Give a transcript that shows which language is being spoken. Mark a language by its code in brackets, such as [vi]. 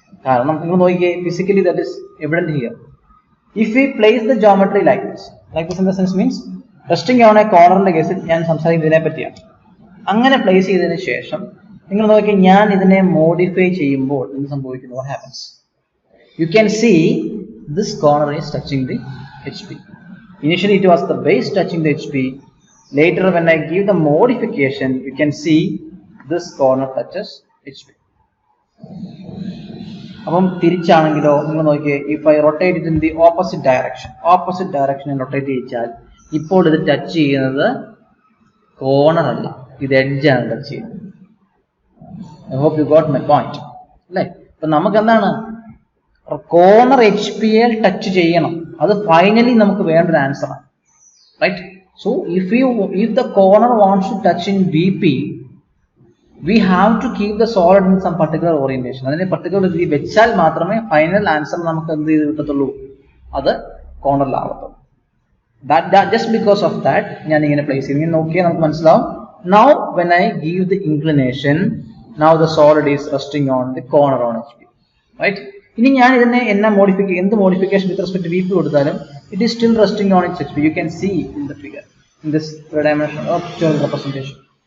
[ml] കാരണം നിങ്ങൾ നോക്കിയേ, [en] Physically that is evident here. If we place the geometry like this in the sense means resting on a [ml] കോർണറിന്റെ കേസിൽ ഞാൻ സംസാരിക്കുന്നതിനെ പറ്റിയാണ്. അങ്ങനെ പ്ലേസ് ചെയ്തതിന് ശേഷം നിങ്ങൾ നോക്കി ഞാൻ ഇതിനെ മോഡിഫൈ ചെയ്യുമ്പോൾ എന്ത് സംഭവിക്കുന്നു? [en] What happens? You can see this corner is touching the HP. Initially it was the base touching the HP. Later when I give the modification, you can see this corner touches HP. [ml] അപ്പം തിരിച്ചാണെങ്കിലോ നിങ്ങൾ നോക്കിയേ, [en] if I rotate it in the opposite [ml] ഡയറക്ഷനിൽ rotate ചെയ്യിച്ചാൽ ഇപ്പോൾ ഇത് touch ചെയ്യുന്നത് corner അല്ല, ഇത് എഡ്ജാണ് touch ചെയ്യുന്നത്. [en] I hope you got my point [ml] അല്ലേ? ഇപ്പൊ നമുക്ക് എന്താണ് കോർണർ HPL ടച്ച് ചെയ്യണം, അത് ഫൈനലി നമുക്ക് വേണ്ട ഒരു ആൻസർ ആണ്, right? [en] So if the corner wants to touch in VP, we have to keep the solid in some particular orientation. [ml] അതിനെ particular രീതി വെച്ചാൽ മാത്രമേ ഫൈനൽ ആൻസർ നമുക്ക് എന്ത് ചെയ്ത് കിട്ടത്തുള്ളൂ, അത് കോർണറിലാവത്തുള്ളൂ. [en] That just because of that [ml] ഞാൻ ഇങ്ങനെ പ്ലേസ് ചെയ്യും. ഇങ്ങനെ നോക്കിയാൽ നമുക്ക് മനസ്സിലാവും. [en] Now when I give the inclination, now the solid is resting on the corner on HP, right? [ml] ഇനി ഞാൻ ഇതിനെ എന്ത് മോഡിഫിക്കേഷൻ വിത്ത് റെസ്പെക്ട് VP കൊടുത്താലും [en] it is still resting on its HP. You can see in the figure, in this three-dimensional representation.